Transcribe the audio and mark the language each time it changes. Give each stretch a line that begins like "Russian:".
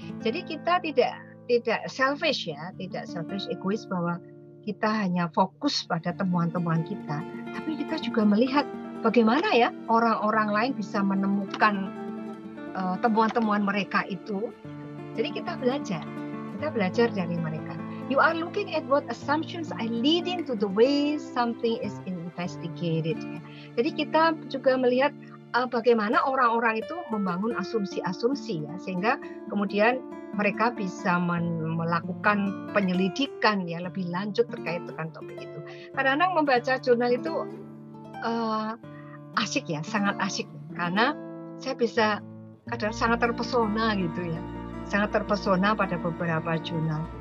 Indonesian: Jadi kita tidak selfish ya, tidak selfish egois bahwa kita hanya fokus pada temuan-temuan kita, tapi kita juga melihat bagaimana ya orang-orang lain bisa menemukan temuan-temuan mereka itu. Jadi kita belajar dari mereka.
English: You are looking at what assumptions are leading to the way something is investigated.
Indonesian: Jadi kita juga melihat bagaimana orang-orang itu membangun asumsi-asumsi ya, sehingga kemudian mereka bisa melakukan penyelidikan ya lebih lanjut terkait dengan topik itu. Kadang-kadang membaca jurnal itu asik ya, sangat asik karena saya bisa kadang sangat terpesona gitu ya, sangat terpesona pada beberapa jurnal.